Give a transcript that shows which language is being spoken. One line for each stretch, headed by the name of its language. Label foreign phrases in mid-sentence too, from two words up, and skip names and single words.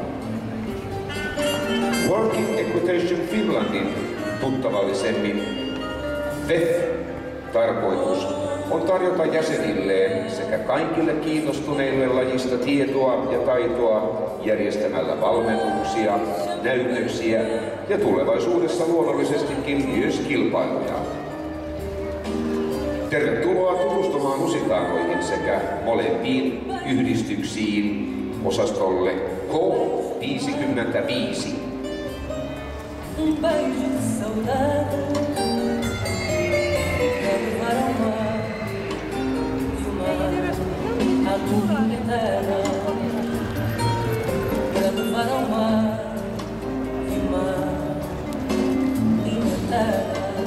Finnish: Working Equitation Finlandin tuttavallisemmin WEF-tarkoitus on tarjota jäsenilleen sekä kaikille kiinnostuneille lajista tietoa ja taitoa järjestämällä valmennuksia, näytöksiä ja tulevaisuudessa luonnollisestikin myös kilpailuja. Tervetuloa tutustumaan lusitaanoihin sekä molempiin yhdistyksiin osastolle K55.
Portuguese: Um beijo de saudade pra levar ao mar e o mar a lua eterna pra levar ao mar e o mar linha eterna.